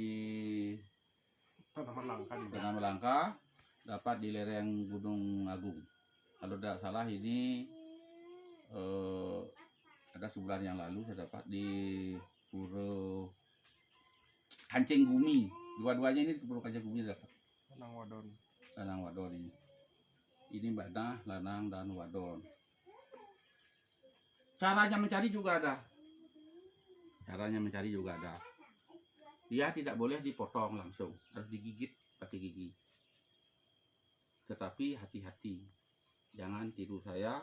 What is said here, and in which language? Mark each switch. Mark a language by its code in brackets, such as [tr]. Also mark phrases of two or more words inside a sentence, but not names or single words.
[id] tanaman langka juga. Tanaman Langka, dapat di lereng Gunung Agung. Kalau tidak salah ini ada sebulan yang lalu saya dapat di Pura Kancing Bumi. Dua-duanya ini Pura Kancing Bumi dapat. [ban] Lanang wadon. Lanang wadon ini. [id] Ini banah, lanang dan wadon. Caranya mencari juga ada. Caranya mencari juga ada. Dia tidak boleh dipotong langsung, harus digigit pakai gigi. Tetapi hati-hati, jangan tiru saya.